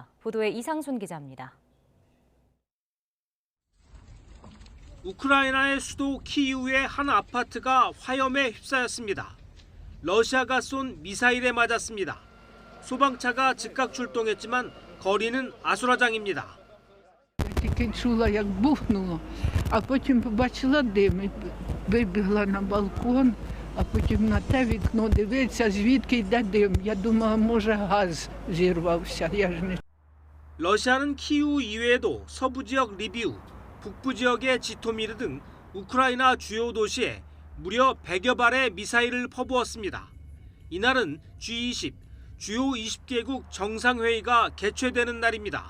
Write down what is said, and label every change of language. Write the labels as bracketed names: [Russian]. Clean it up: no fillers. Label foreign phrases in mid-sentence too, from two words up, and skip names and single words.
[Korean] 보도에 이상순 기자입니다. 우크라이나의 수도 키이우의 한 아파트가 화염에 휩싸였습니다. 러시아가 쏜 미사일에 맞았습니다. 소방차가 즉각 출동했지만 거리는 아수라장입니다. [Ukrainian] Тільки чула, як бухнуло, а потім побачила дим, вибігла на балкон, а потім на те вікно дивиться, звідки йде дим. Я думала, може газ зірвався. Я ж не [Korean] 러시아는 키이우 이외에도 서부 지역 리비우, 북부 지역의 지토미르 등 우크라이나 주요 도시에 무려 100여 발의 미사일을 퍼부었습니다. 이날은 G20, 주요 20개국 정상회의가 개최되는 날입니다.